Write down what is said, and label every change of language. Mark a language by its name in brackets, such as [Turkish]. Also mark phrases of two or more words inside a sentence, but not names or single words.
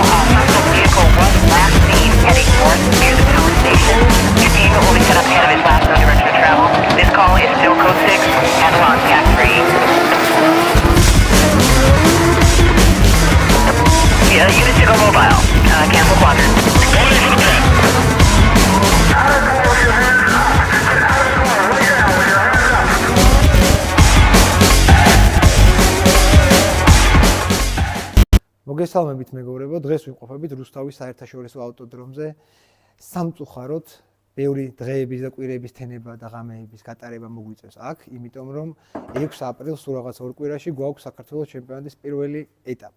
[English] Suspect vehicle was last seen heading north near the power station. Your vehicle will be set up ahead of his last known direction of travel. This call is still code 6 and on TAC 3. Yeah, units to go mobile. Cancel quadrant. Going in for the pit. [Georgian] მოგესალმებით მეგობრებო, დღეს ვიმყოფებით რუსთავის საერთაშორისო ავტოდრომზე. სამწუხაროდ, ბევრი დღეების და კვირების თენება და ღამეების გატარება მოგვიწევს აქ, იმიტომ რომ 6 აპრილს სულ რაღაც ორ კვირაში გვაქვს საქართველოს ჩემპიონატის პირველი ეტაპი.